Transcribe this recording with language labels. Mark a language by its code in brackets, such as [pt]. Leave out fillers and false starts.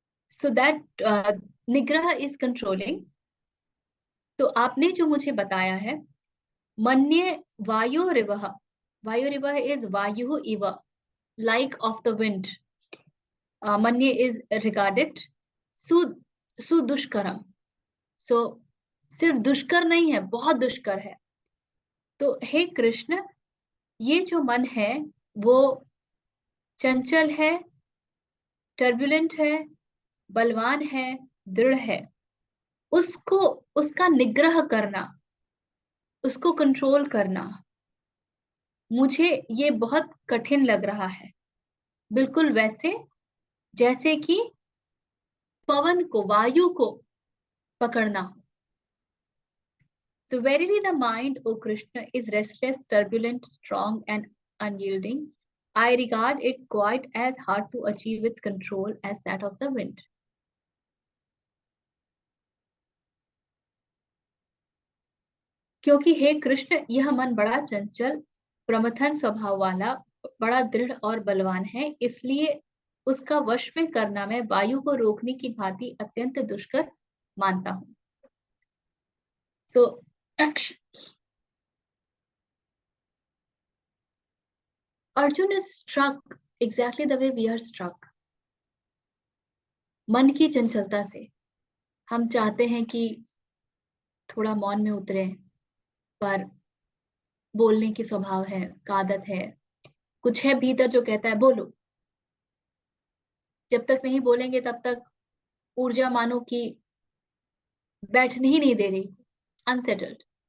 [en] So that निग्रह is controlling. [hi] तो आपने जो मुझे बताया है, मन्ये वायुरिवः, वायुरिवः is वायु इव, [en] like of the wind. मन्ये is regarded. [hi] सुदुष्करम, so सिर्फ दुष्कर नहीं है, बहुत दुष्कर है. तो हे कृष्ण, ये जो मन है वो चंचल है, टर्बुलेंट है, बलवान है, दृढ़ है. उसको, उसका निग्रह करना, उसको कंट्रोल करना, मुझे ये बहुत कठिन लग रहा है. बिल्कुल वैसे जैसे कि पवन को, वायु को पकड़ना हो. [en] So verily the mind, O Krishna, is restless, turbulent, strong and unyielding. I regard it quite as hard to achieve its control as that of the wind. [hi] क्योंकि हे कृष्ण, यह मन बड़ा चंचल, प्रमथन स्वभाव वाला, बड़ा दृढ़ और बलवान है, इसलिए उसका वश में करना मैं वायु को रोकने की भांति अत्यंत दुष्कर मानता हूं. [en] So Arjun is struck exactly the way we are struck. [hi] मन की चंचलता से हम चाहते हैं कि थोड़ा मौन में उतरे, पर बोलने की स्वभाव है, आदत है, कुछ है भीतर जो कहता है बोलो. जब तक नहीं बोलेंगे तब तक ऊर्जा मानो कि बैठने ही नहीं दे रही, अनसेटल्ड.